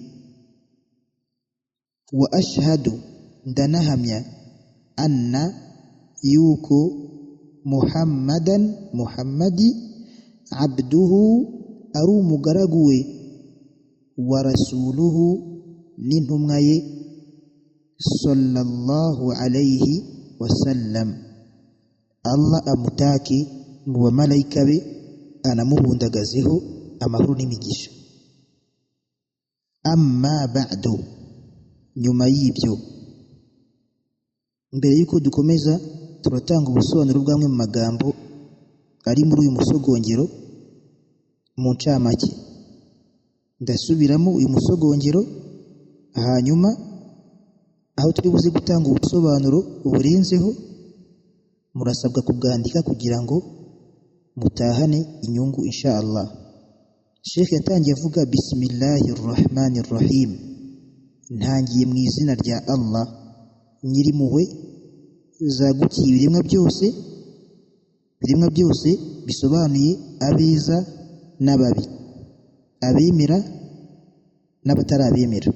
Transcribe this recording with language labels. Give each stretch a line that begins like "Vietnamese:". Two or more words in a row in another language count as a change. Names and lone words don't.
Arabic: وأشهد,
Kinyarwanda: ndanahamya, anna, yuko, Muhammadan, Muhammadi, abduhu, ari umugaragu we,
Arabic: ورسوله,
Kinyarwanda: n'intumwa ye,
Arabic: صلى الله عليه وسلم.
Kinyarwanda: Allah amutake mu bamalayika be, anamuhundagazeho amahoro n'imigisha.
Arabic: أما بعد,
Kinyarwanda: nyuma y'ibyo, mbere yuko dukomeza, turatanga ubusobanuro bw'amwe mu magambo ari muri uyu musogongero mu ncamake. Ndasubiramo uyu musogongero, hanyuma aho turi buze gutanga ubusobanuro burenzeho, murasabwa kubwandika kugira ngo mutahane inyungu
Arabic: إن شاء الله.
Kinyarwanda: Sheikh yatangiye avuga
Arabic: بسم الله الرحمن الرحيم,
Kinyarwanda: ntangiye mu izina rya Allah nyirimpuhwe zagukiye ibiremwa byose. Ibiremwa byose bisobanuye abeza n'ababi, abemera n'abatarabemera.